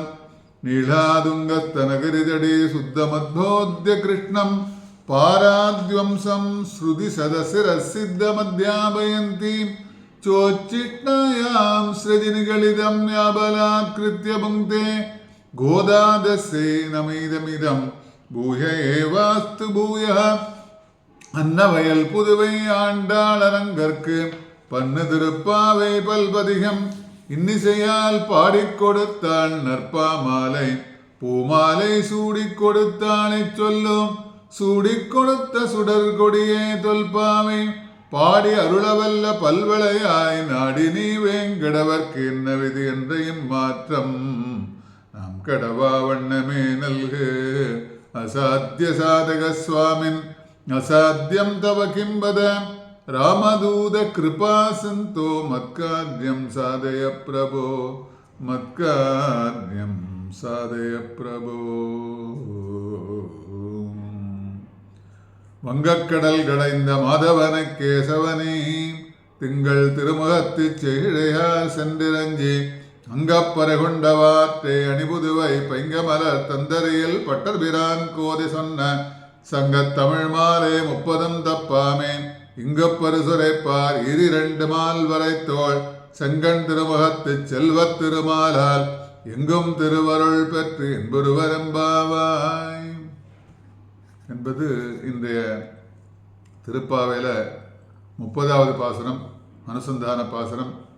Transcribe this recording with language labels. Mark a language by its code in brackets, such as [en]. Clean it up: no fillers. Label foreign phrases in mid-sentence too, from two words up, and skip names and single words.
[sa] नीलादुङ्गस्तनगिरितटे शुद्धमद्बोध्य कृष्णं पाराद्वंसं श्रुतिसदशिरःसिद्धमध्यापयन्ती चोच्चिष्टायां सृजिनिगलितं याबलाकृत्य भुङ्क्ते। गोदादस्यै नमिदमिदं भूय एवास्तु भूयः। [ta] அன்னவயல் புதுவை ஆண்டாளரங்கற்கு பன்னு திருப்பாவை பல்பதிகம் இன்னிசையால் பாடிக் கொடுத்தாள் நற்பாமாலை பூமாலை சூடிக் கொடுத்தாளை சொல்லும் சூடிக் கொடுத்த சுடர் கொடியே தொல்பாவை பாடி அருளவல்ல பல்வளையாய் நாடி நீ வேங்கடவர்க்கு என்ன விதி என்ற மாற்றம் நாம் கடவா வண்ணமே நல்கு [sa] असाध्य साधक स्वामिन् असाध्यं तव किं वद रामदूत कृपा सन्तो मत्कार्यं साधय प्रभो मत्कार्यं साधय प्रभो। [ta] வங்கக்கடல் கடைந்த மாதவன கேசவனே திங்கள் திருமுகத்துச் செழிழையார் சென்றிரஞ்சி அங்கப்பறை கொண்டவாற்றை அணிபுதுவை பைங்கமலர் தந்தரையில் பட்டர்பிரான் கோதி சொன்ன சங்கத்தமிழ் மாலை 30 தப்பாமே இங்கு பரிசுரைப்பார் 2 மால் வரை தோள் செங்கண் திருமுகத்து செல்வத் திருமாலால் எங்கும் திருவருள் பெற்று என்பருவரம்பாவாய் என்பது இன்றைய திருப்பாவையில் 30வது பாசுரம், அனுசந்தான பாசுரம்.